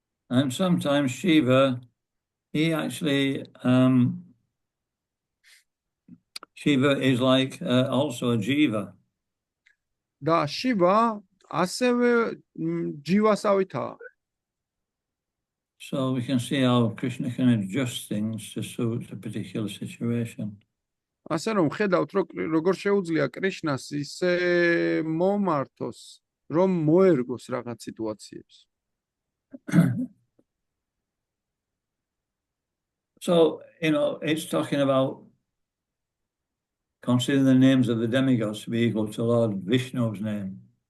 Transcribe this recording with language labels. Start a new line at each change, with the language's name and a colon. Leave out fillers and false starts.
English: And sometimes Shiva, he actually Shiva is like also a jiva.
Georgian: და შივა ასევე ჯივასავითაა.
English: So we can see how Krishna can adjust things to suit a particular situation.
Georgian: ასე რომ ხედავთ, როგორ შეუძლია კრიშნას ისე მომართოს, რომ მოერგოს რაღაც სიტუაციებს.
English: So, it's talking about considering the names of the demigods to be equal to Lord Vishnu's name.